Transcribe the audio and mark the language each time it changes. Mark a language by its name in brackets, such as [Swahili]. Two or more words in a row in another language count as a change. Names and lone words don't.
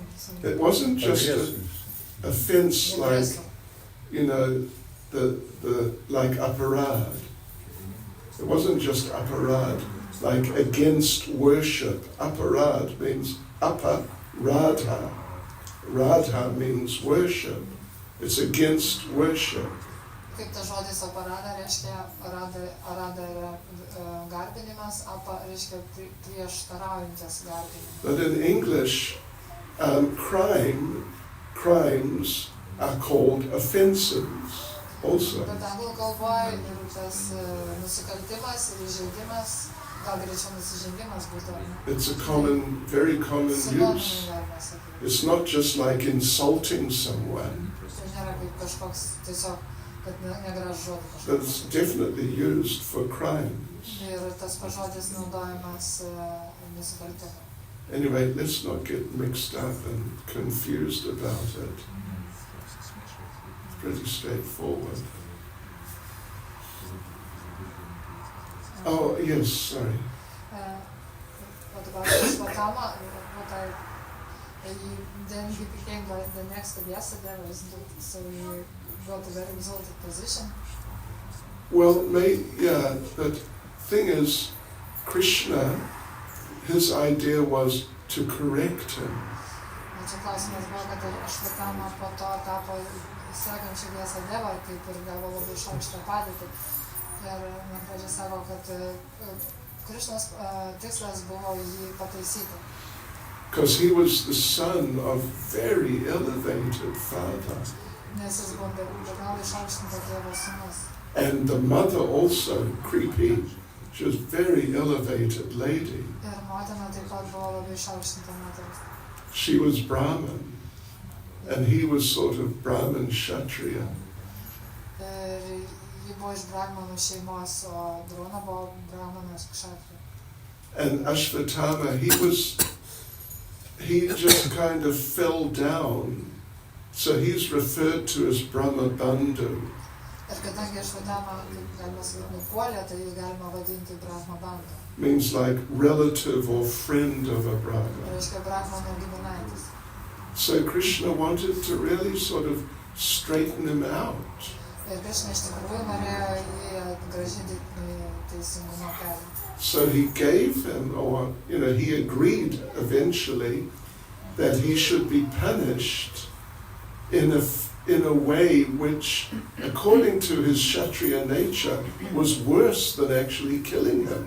[English] It wasn't just an offense like, the like aparad. It wasn't just aparad, like against worship. Aparad means aparadha. Radha means worship. It's against worship. [Lithuanian] Kaip tas žodis aparada reiškia, arada yra garbinimas, apa reiškia prieštaraujantis garbinimas. [English] But in English, crimes are called offenses also. [Lithuanian] Bet anglų kalboje ir tas nusikaltimas ir įžeidimas, gal greičiau nusižengimas būtų. [English] It's a very common use. It's not just like insulting someone. [Lithuanian] Tai nėra kaip kažkoks tiesiog, kad negražus žodis. [English] But it's definitely used for crimes. [Lithuanian] Ir tas žodis naudojamas nusikaltimui. [English] Anyway, let's not get mixed up and confused about it. It's pretty straightforward. Oh, yes, sorry. What about this? What Then he became like the next ambassador, so he got a very exalted position. Well, but thing is, Krishna, his idea was to correct him. [Lithuanian] Čia klausimas buvo, kad Ašvatama po to tapo sekančiu Vyasadevą, kaip ir gavo labai šaukštą padėtį. Ir Maharajai sako, kad Krishnos tikslas buvo jį pataisyti. [English] Because he was the son of very elevated father. [Lithuanian] Nes jis buvo be galo išaukštinto tėvo sūnus. [English] And the mother also, creepy, she was very elevated lady. [Lithuanian] Ir motina taip pat buvo labai išaukštinta moteris. [English] She was Brahman, and he was sort of Brahman Kshatriya. [Lithuanian] Ir ji buvo iš Brahmanų šeimos, o Drona buvo Brahmanas Kshatriya. [English] And Ashvatthama, he just kind of fell down. So he's referred to as Brahma Bandhu. [Lithuanian] Ir kadangi Ašvatthama, galima sakyti, nupuolė, tai jį galima vadinti Brahma Bandhu. [English] Means like relative or friend of a Brahma. [Lithuanian] Reiškia Brahmano giminaitis. [English] So Krishna wanted to really sort of straighten him out. [Lithuanian] Ir Krishna iš tikrųjų norėjo jį grąžinti teisingumo kelią. [English] So he gave him, or he agreed eventually that he should be punished in a way which, according to his Kshatriya nature, was worse than actually killing him.